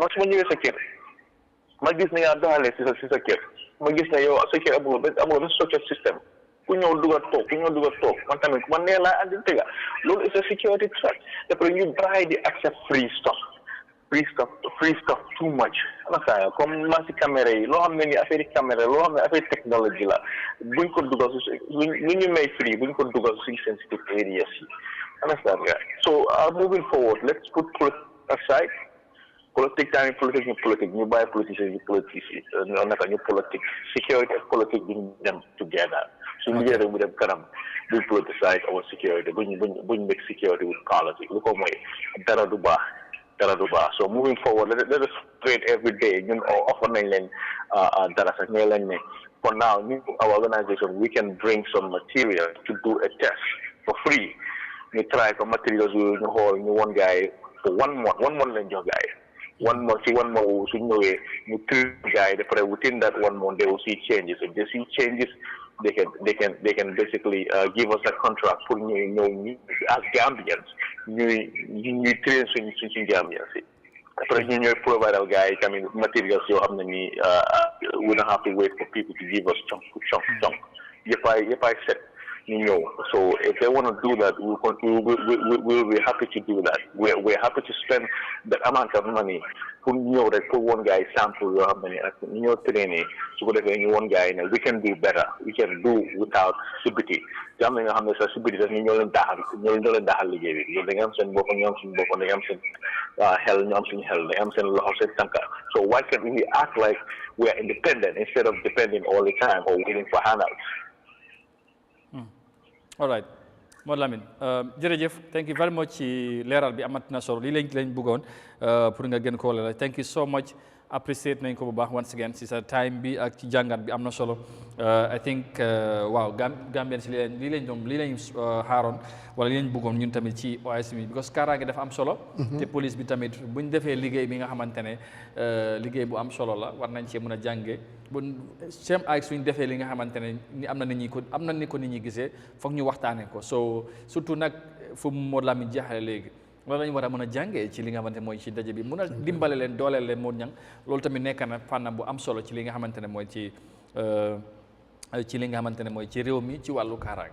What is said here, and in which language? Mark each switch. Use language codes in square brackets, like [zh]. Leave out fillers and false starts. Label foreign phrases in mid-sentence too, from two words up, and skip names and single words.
[en] Not when you're a security. My business is a security. My business is a security about the social system. One time, one day, and the thing. Look, it's a security threat. Therefore, you try to accept free stuff too much. [wo] Comme masi caméra yi loo xam ne ni affaire caméra loo xam ne affaire technology la buñ ko dugal lu ñu may free buñ ko dugal suñ [en] sensitive areas [wo] yi understand nga [en] so moving forward let's put politics aside [wo] politique ñu bàyyi politiciens yi ñu politique security ak politique buñ dem together suñu liggéey rek mu dem kanam buñ [en] politicize our security [wo] buñ [en] make security with politics [wo] lu ko mooy dara du baax. [en] So moving forward, let us trade every day. Offer for now, our organization, we can bring some material to do a test for free. We try some materials with one guy for 1 month, 1 month guy. 1 month ci 1 month [wo] suñ ñëwee ñu [en] train guy après within that 1 month they will see changes. If they see changes, they can basically give us a contract for ñu as Gambians [wo] ñuy train suñ Gambians yi. Après ñu ñooy provide al gars yi tamit materials yoo xam ne ni [en] we don't have to wait for people to give us chunk [wo] yëpp ay set ñu ñëw. [en] So if they want to do that, we'll be happy to do that. We're happy to spend that amount of money pour [wo] ñëw rek [en] pour one guy sample [wo] yoo xam ne ni ak ñu ñëw trainer su ko defee ñu [en] one guy ne we can do better, we can do without subiti. [wo] Am na nga xam ne sax subiti sax ñoo leen daaxal liggéey bi loolu da nga am seen bopp ñu am suñu bopp da nga am seen xel ñu am suñu xel da nga am seen loxo seen tànka. [en] So why can't we act like we are independent instead of depending all the time or waiting for handouts? All right [wo] Modou Lamine jërëjëf [en] thank you very much [wo] ci leeral bi amat na solo lii lañ bëggoon pour nga gën koo leeral [en] thank you so much appreciate [wo] nañ ko bu baax [en] once again [wo] ci sa time bi ak ci jàngat bi am na solo [en] I think [wo] waaw Gambien si lii lañ xaaroon wala lii lañ bëggoon ñun tamit ci OIC bi because kaaraange dafa am solo te police bi tamit buñ defee liggéey bi nga xamante ne liggéey bu am solo la war nañ cee mën a jànge bu sem ak suñ defee li nga xamante ne ni am na ni ko nit ñi gisee foog ñu waxtaanee ko so surtout nag fu Modou Lamine jeexale léegi loolu lañu war a mën a jàngee ci li nga xamante mooy ci daje bi mun a dimbale leen dooleel leen Modou Niang loolu tamit nekk na fànn bu am solo ci li nga xamante ne mooy ci li nga xamante ne mooy ci réew mi ci wàllu kaaraange.